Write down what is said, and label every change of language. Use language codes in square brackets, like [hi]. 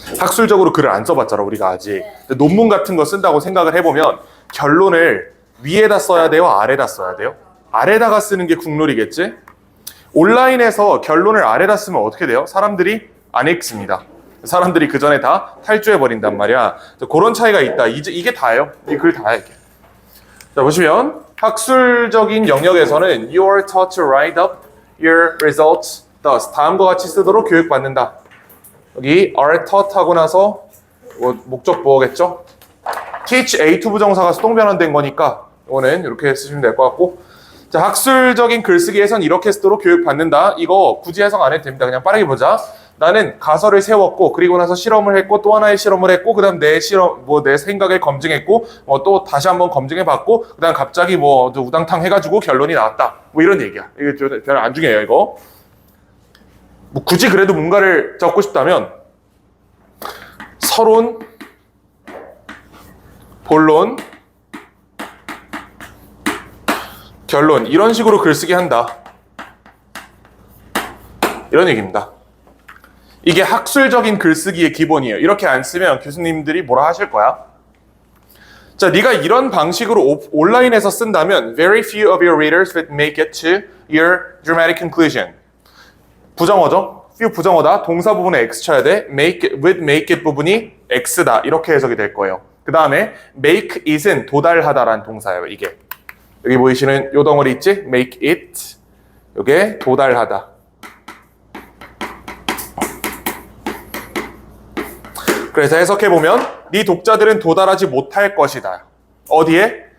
[ko] 학술적으로 글을 안 써봤잖아, 우리가 아직. 근데 논문 같은 거 쓴다고 생각을 해보면 결론을 위에다 써야 돼요? 아래다 써야 돼요? 아래다가 쓰는 게 국룰이겠지? 온라인에서 결론을 아래다 쓰면 어떻게 돼요? 사람들이 안 읽습니다. 사람들이 그 전에 다 탈주해버린단 말이야. 그런 차이가 있다. 이게 다예요. 이 글 다야, 이게. 자, 보시면 학술적인 영역에서는 [en] You are taught to write up your results thus. [ko] 다음과 같이 쓰도록 교육받는다. 여기 are taught 하고 나서 목적 보어겠죠? teach A2 부정사가 수동변환된 거니까 이거는 이렇게 쓰시면 될 것 같고, 자, 학술적인 글쓰기에선 이렇게 쓰도록 교육받는다. 이거 굳이 해석 안 해도 됩니다. 그냥 빠르게 보자. 나는 가설을 세웠고, 그리고 나서 실험을 했고, 또 하나의 실험을 했고, 그 다음 내 생각을 검증했고, 또 다시 한번 검증해봤고, 그 다음 갑자기 우당탕 해가지고 결론이 나왔다. 뭐 이런 얘기야. 이게 별로 안 중요해요, 이거. 뭐 굳이 그래도 뭔가를 적고 싶다면, 서론, 본론, 결론, 이런 식으로 글쓰기 한다. 이런 얘기입니다. 이게 학술적인 글쓰기의 기본이에요. 이렇게 안 쓰면 교수님들이 뭐라 하실 거야? 자, 네가 이런 방식으로 온라인에서 쓴다면 [en] Very few of your readers would make it to your dramatic conclusion. [ko] 부정어죠? few 부정어다. 동사 부분에 x 쳐야 돼. with make it 부분이 x다. 이렇게 해석이 될 거예요. 그 다음에 make it은 도달하다라는 동사예요. 이게. 여기 보이시는 요 덩어리 있지? make it. 요게 도달하다. 그래서 해석해보면 네 독자들은 도달하지 못할 것이다. 어디에?